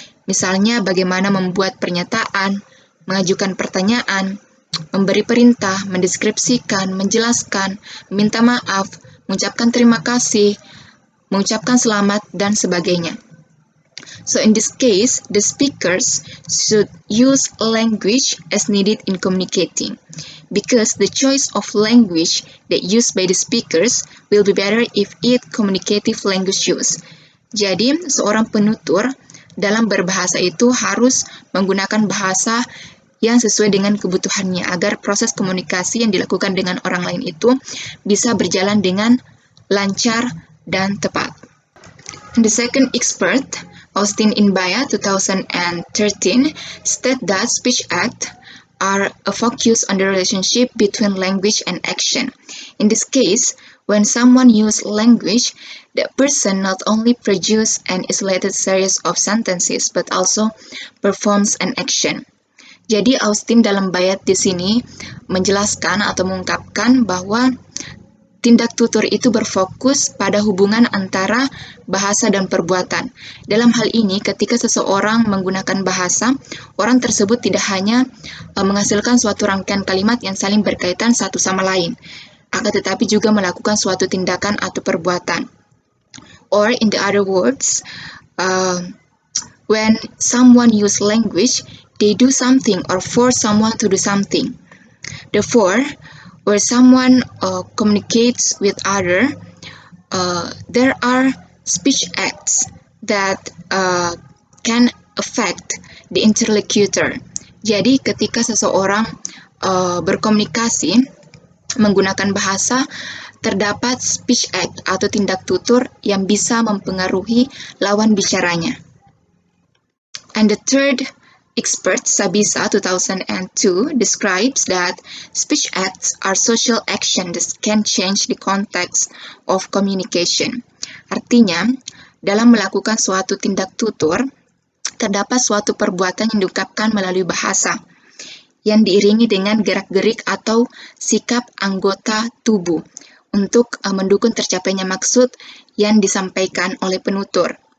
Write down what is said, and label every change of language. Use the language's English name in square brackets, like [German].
[Indonesian] Misalnya bagaimana membuat pernyataan, mengajukan pertanyaan, memberi perintah, mendeskripsikan, menjelaskan, meminta maaf, mengucapkan terima kasih, mengucapkan selamat, dan sebagainya. [English] So in this case, the speakers should use language as needed in communicating, because the choice of language that used by the speakers will be better if it communicative language use. [Indonesian] Jadi, seorang penutur dalam berbahasa itu harus menggunakan bahasa yang sesuai dengan kebutuhannya agar proses komunikasi yang dilakukan dengan orang lain itu bisa berjalan dengan lancar dan tepat. [English] And the second expert, Austin Inbaya 2013, state that speech act are a focus on the relationship between language and action. In this case, when someone uses language, that person not only produces an isolated series of sentences but also performs an action. [Indonesian] Jadi Austin dalam bayat di sini menjelaskan atau mengungkapkan bahwa tindak tutur itu berfokus pada hubungan antara bahasa dan perbuatan. Dalam hal ini, ketika seseorang menggunakan bahasa, orang tersebut tidak hanya menghasilkan suatu rangkaian kalimat yang saling berkaitan satu sama lain, akan tetapi juga melakukan suatu tindakan atau perbuatan. [English] Or in the other words, when someone use language, they do something or force someone to do something. Therefore, where someone communicates with other, there are speech acts that can affect the interlocutor. [Indonesian] Jadi ketika seseorang berkomunikasi menggunakan bahasa, terdapat speech act atau tindak tutur yang bisa mempengaruhi lawan bicaranya. [English] And the third expert, Sabisa 2002, describes that speech acts are social actions that can change the context of communication. [Indonesian] Artinya, dalam melakukan suatu tindak tutur, terdapat suatu perbuatan yang diungkapkan melalui bahasa, yang diiringi dengan gerak-gerik atau sikap anggota tubuh untuk mendukung tercapainya maksud yang disampaikan oleh penutur.